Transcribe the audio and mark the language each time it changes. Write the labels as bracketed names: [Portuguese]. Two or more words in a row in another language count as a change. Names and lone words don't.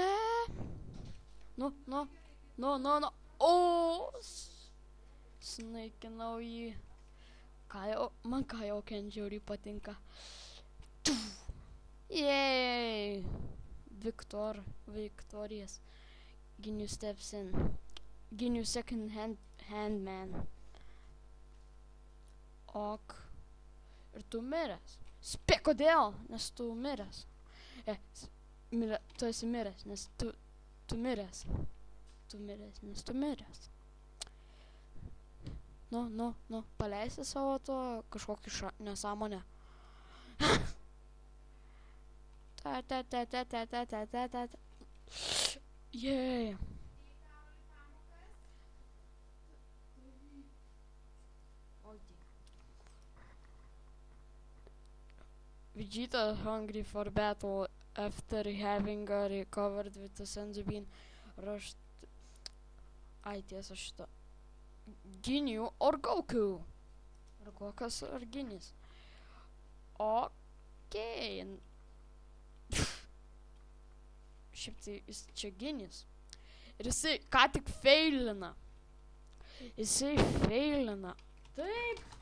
[Lithuanian] Nu. O! Sunaikinau jį. Man Kaioken žiauriai patinka. [English] Yay! Victorious. Ginių steps in. Ginių second hand man. [Lithuanian] Ok. Ir tu miręs. Spėk kodėl, nes tu miręs. Tu esi miręs, nes tu miręs. Nes tu miręs. Nu, paleisi savo to kažkokį nesąmonę. Ta ta ta ta ta ta ta ta ta ta. [English] Yeah. Vegeta hungry for battle after having recovered with the Senzu bean rushed. [Lithuanian] Ai tiesa šitą. Ginyu or Goku. Ar Gokas ar Ginis. Okei. Šiaip tai jis čia Ginis. Ir jisai ką tik feilina. Jisai feilina. Taip.